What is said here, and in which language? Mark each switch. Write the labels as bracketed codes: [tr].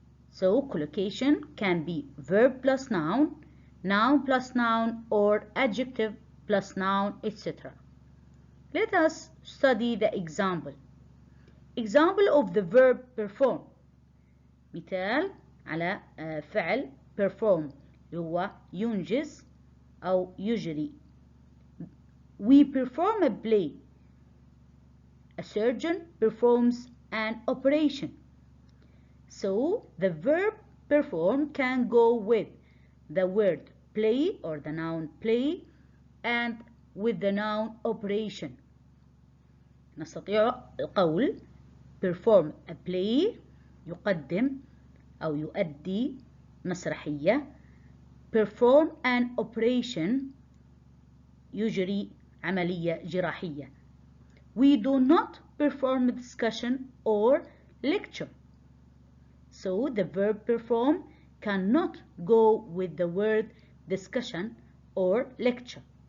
[en] So, collocation can be verb plus noun, noun plus noun, or adjective plus noun, etc. Let us study the example. Example of the verb perform. [ar] مثال على فعل perform هو ينجز أو يجري. [en] We perform a play. A surgeon performs an operation. So the verb perform can go with the word play or the noun play and with the noun operation. [ar] نستطيع القول [en] perform a play [ar] يقدم أو يؤدي مسرحية. [en] Perform an operation [ar] يجري عملية جراحية. [en] We do not perform a discussion or lecture. So the verb perform cannot go with the word discussion or lecture.